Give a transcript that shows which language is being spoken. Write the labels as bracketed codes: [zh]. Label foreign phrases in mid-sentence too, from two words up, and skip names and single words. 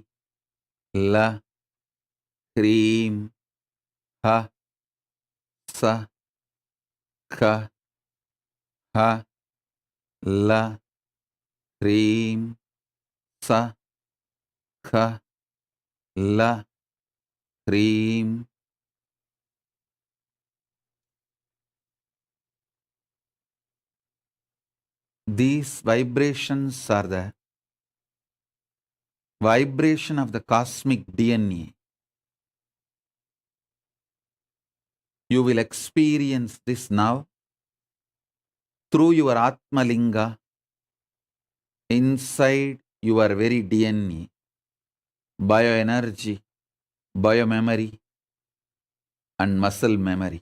[sa] La Krim Ha Sa Ka Ha La Krim Sa Ka La Krim. [en] These vibrations are the vibration of the cosmic DNA. You will experience this now through your Atma Linga inside your very DNA, bioenergy, biomemory, and muscle memory.